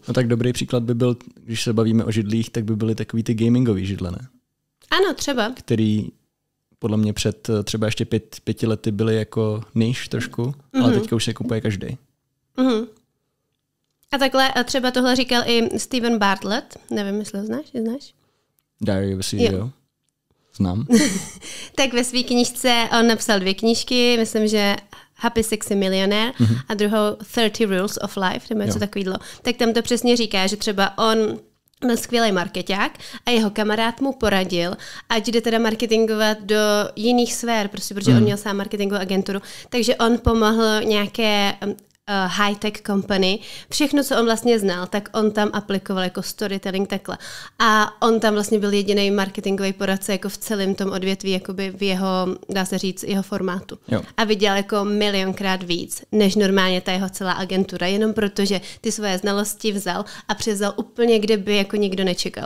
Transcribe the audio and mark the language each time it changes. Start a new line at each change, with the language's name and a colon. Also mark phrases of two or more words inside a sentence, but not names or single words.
Czech: No tak dobrý příklad by byl, když se bavíme o židlích, tak by byly takový ty gamingový židle, ne? Ano, třeba. Který podle mě před třeba ještě 5 lety byly jako niche trošku, ale teďka už se kupuje každý. A takhle třeba tohle říkal i Steven Bartlett, nevím, jestli ho znáš? Diary of a CEO. Znám. Tak ve své knížce on napsal 2 knížky, myslím, že Happy Sexy Millionaire a druhou 30 Rules of Life, nebo něco takového. Tak tam to přesně říká, že třeba on byl skvělý markeťák a jeho kamarád mu poradil, ať jde teda marketingovat do jiných sfér, prostě, protože on měl sám marketingovou agenturu, takže on pomohl nějaké
English: high-tech company.
Czech: Všechno, co on vlastně znal, tak on tam aplikoval jako storytelling takhle. A on tam vlastně byl jediný marketingový poradce jako v celém tom odvětví, jakoby v jeho, dá se říct, jeho formátu. Jo. A viděl jako 1,000,000krát víc, než normálně ta jeho celá agentura, jenom protože ty svoje znalosti vzal a převzal úplně, kde by jako nikdo nečekal.